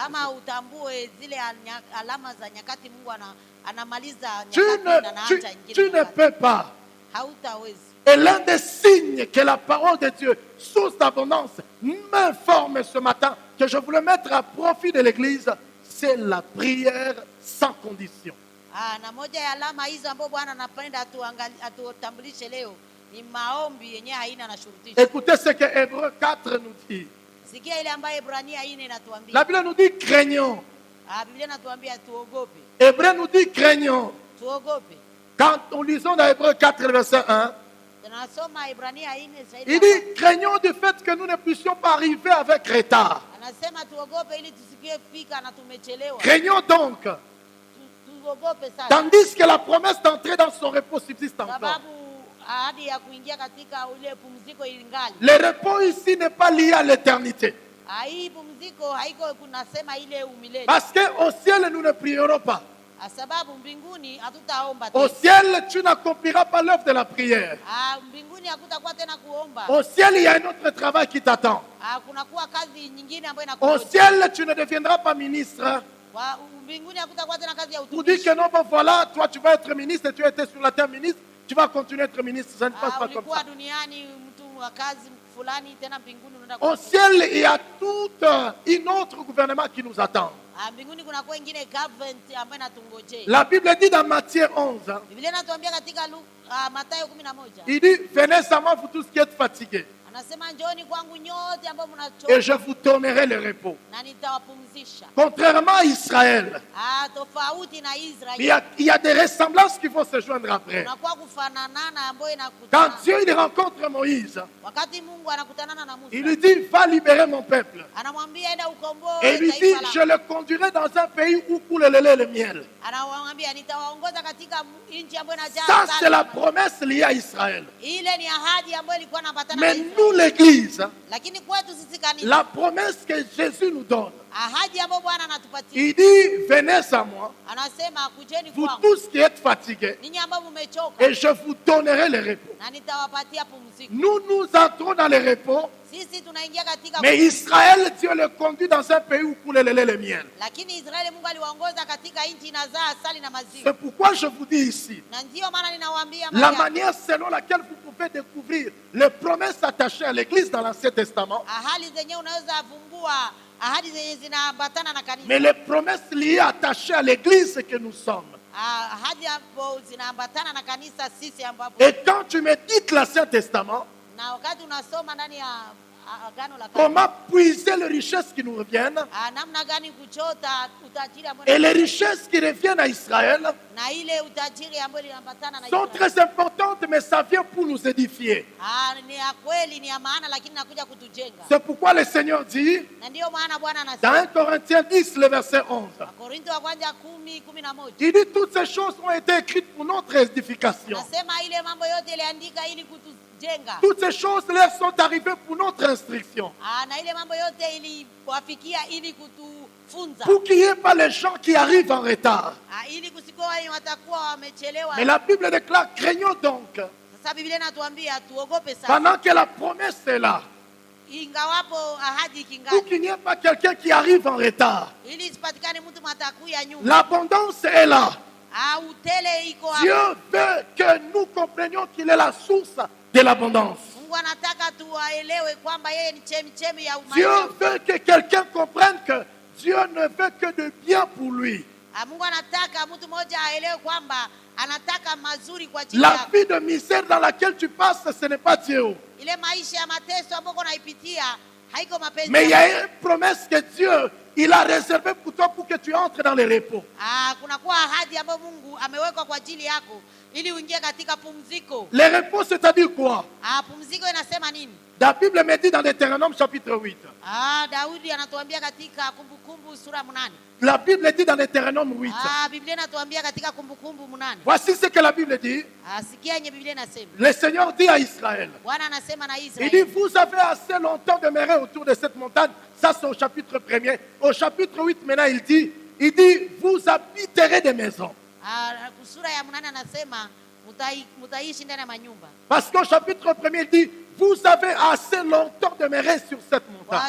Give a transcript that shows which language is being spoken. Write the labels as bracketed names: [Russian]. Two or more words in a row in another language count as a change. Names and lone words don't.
[Swahili] kama saison. utambue zile alama za nyakati. Mungu anamaliza [French] Tu [Swahili] nyakati na anaanza [French] tu [Swahili] ingine [French] ne [Swahili] nyakati. [French] peux pas. [Swahili] Hautawezi. [French] Et l'un des signes que la parole de Dieu, source d'abondance, m'informe ce matin, que je voulais mettre à profit de l'Église, c'est la prière sans condition. [Swahili] Na moja ya alama hizo ambapo Bwana anapenda atutambulishe leo ni maombi yenyewe haina na shurutisho. [French] Écoutez ce que Hébreux 4 nous dit. [Swahili] Sikia ile ambayo Ibrania 4 inatuambia. [French] La Bible nous dit craignons. [Swahili] Biblia inatuambia tuogope. [French] Hébreux nous dit craignons. [Swahili] tuogope. [French] Quand nous lisons dans Hébreux 4, verset 1, [Swahili] Tunasoma Ibrania 4 zaidi. [French] il dit, craignons du fait que nous ne puissions pas arriver avec retard. [Swahili] Anasema tuogope ili tusikie fika na tumechelewa. [French] Craignons donc, [Swahili] Tuogope sana. [French] tandis que la promesse d'entrer dans son repos subsiste encore. [Swahili] Sababu ahadi ya kuingia katika ile pumziko ilingali. [French] Le repos ici n'est pas lié à l'éternité. [Swahili] Hii pumziko haiko kunasema ile umilele. [French] Parce qu'au ciel, nous ne prierons pas. [Swahili] Sababu mbinguni hatutaomba [French] Au [Swahili] tena. [French] ciel, tu n'accompliras pas l'œuvre de la prière. [Swahili] Mbinguni hakutakuwa tena kuomba. [French] Au ciel, il y a un autre travail qui t'attend. [Swahili] Kunakuwa kazi nyingine ambayo [French] Au [Swahili] inakuja. [French] ciel, tu ne deviendras pas ministre. [Swahili] Mbinguni hakutakuwa tena kazi ya [French] Pour dire [Swahili] utumishi. [French] que non, bon voilà, toi tu vas être ministre et tu étais sur la terre ministre, tu vas continuer à être ministre. Ça ne passe pas comme [Swahili] Ulikuwa [French] ça. [Swahili] duniani mtu wa kazi fulani tena mbinguni unaenda [French] Au ciel, il y a tout un autre gouvernement qui nous attend. [Swahili] mbinguni kunakuwa ingine government ambayo inatungojea. [French] La Bible dit dans Matthieu 11, hein, [Swahili] Biblia inatuambia katika Mathayo 11. [French] il dit, venez à moi, vous tous qui êtes fatigués, [Swahili] Anasema njooni kwangu nyote ambao [French] et [Swahili] mnachoka [French] je vous donnerai le repos. [Swahili] na nitawapumzisha. [French] Contrairement à Israël, [Swahili] Tofauti na [French] il [Swahili] Israeli. [French] il y a des ressemblances qui vont se joindre après. [Swahili] Kunakuwa kufananana ambayo [French] Quand [Swahili] inakutana. [French] Dieu il rencontre Moïse, [Swahili] Wakati Mungu anakutanana na [French] il [Swahili] Musa, [French] lui dit, va libérer mon peuple. [Swahili] anamwambia enda ukomboe [French] Et il lui dit, [Swahili] taifa [French] je [Swahili] langu. [French] le conduirai dans un pays où coule le lait et le miel. [Swahili] Anamwambia nitawaongoza katika nchi ambayo inajaa [French] Ça, [Swahili] asali. [French] c'est la promesse liée à Israël. [Swahili] Ile ni ahadi ambayo ilikuwa inaambatana na [French] Mais [Swahili] Israeli. [French] nous, l'Église, [Swahili] Lakini kwetu sisi kanisa, [French] la promesse que Jésus nous donne, [Swahili] ahadi ambayo Bwana anatupatia, [French] il dit, venez à moi, [Swahili] anasema kujeni [French] vous [Swahili] kwangu [French] tous qui êtes fatigués, [Swahili] ninyi ambao mmechoka [French] et je vous donnerai le repos. [Swahili] na nitawapatia pumziko. [French] Nous entrons dans le repos, [Swahili] Sisi tunaingia katika [French] mais Israël, Dieu le conduit dans un pays où coule le lait et le miel. [Swahili] lakini Israeli Mungu aliwaongoza katika nchi inazaa asali na [French] C'est [Swahili] maziwa. [French] pourquoi je vous dis ici, [Swahili] Na ndio maana ninawaambia [French] la [Swahili] mahali [French] manière selon laquelle vous pouvez découvrir les promesses attachées à l'Église dans l'Ancien Testament, [Swahili] ahadi zenyewe unaweza vumbua ahadi zenye zinaambatana na kanisa. [French] mais les promesses liées attachées à l'Église que nous sommes. [Swahili] Ahadi ambazo zinaambatana na kanisa sisi ambapo [French] Et quand tu médites l'Ancien Testament, [Swahili] na wakati unasoma ndani ya agano la kale, [French] comment puiser les richesses qui nous reviennent [Swahili] namna gani kuchota utajiri ambao [French] et les richesses qui reviennent à Israël [Swahili] na ile utajiri ambao iliambatana na [French] sont [Swahili] Israeli. [French] très importantes, mais ça vient pour nous édifier. [Swahili] Ni ya kweli, ni ya maana, lakini nakuja kutujenga. [French] C'est pourquoi le Seigneur dit, [Swahili] Na ndio maana Bwana [French] dans 1 [Swahili] anasema [French] Corinthiens 10, le verset 11, [Swahili] Wakorintho wa kwanza 10:11, [French] il dit, toutes ces choses ont été écrites pour notre édification. [Swahili] nasema ile mambo yote iliandika ili kutujenga. [French] Toutes ces choses leur sont arrivées pour notre instruction. [Swahili] Na ile mambo yote iliwafikia ili kutufunza. [French] Pour qu'il n'y ait pas les gens qui arrivent en retard. [Swahili] Ili kusikuwa wale watakuwa wamechelewa. [French] Mais la Bible déclare, craignons donc, [Swahili] Sasa Biblia inatuambia tuogope sasa. [French] pendant que la promesse est là, [Swahili] Ingawapo ahadi [French] pour [Swahili] kingali. [French] qu'il n'y ait pas quelqu'un qui arrive en retard. [Swahili] Ili isipatikane mtu matakuya nyuma. [French] L'abondance est là. [Swahili] Utele iko [French] Dieu [Swahili] hapo. [French] veut que nous comprenions qu'il est la source de l'abondance. [Swahili] Mungu anataka tuwaelewe kwamba yeye ni chemichemi ya [French] Dieu [Swahili] umai. [French] veut que quelqu'un comprenne que Dieu ne veut que de bien pour lui. [Swahili] Mungu anataka mtu mmoja aelewe kwamba anataka mazuri kwa ajili [French] La [Swahili] yako. [French] vie de misère dans laquelle tu passes, ce n'est pas Dieu. [Swahili] Ile maisha ya mateso ambayo unaipitia haiko mapenzi. [French] Mais il y a [Swahili] yako. [French] une promesse que Dieu, il a réservée pour toi pour que tu entres dans le repos. [Swahili] Kunakuwa ahadi ambayo Mungu ameweka kwa ajili yako ili uingie katika pumziko. [French] Le repos, c'est-à-dire quoi? [Swahili] Pumziko inasema nini? [French] La Bible me dit dans Deutéronome chapitre 8. [Swahili] Daudi anatuambia katika Kumbukumbu sura 8. [French] La Bible dit dans Deutéronome 8. [Swahili] Biblia inatuambia katika Kumbukumbu 8. [French] Voici ce que la Bible dit. [Swahili] Sikia yenye Biblia inasema. [French] Le Seigneur dit à Israël. [Swahili] Bwana anasema na [French] Il [Swahili] Israeli. [French] dit, vous avez assez longtemps demeuré autour de cette montagne. Ça, c'est au chapitre 1er. Au chapitre 8, maintenant, il dit, vous habiterez des maisons. [Swahili] Sura ya 8 anasema mutaishi ndani ya manyumba. [French] Parce qu'au chapitre 1er, il dit, vous avez assez longtemps demeuré sur cette montagne.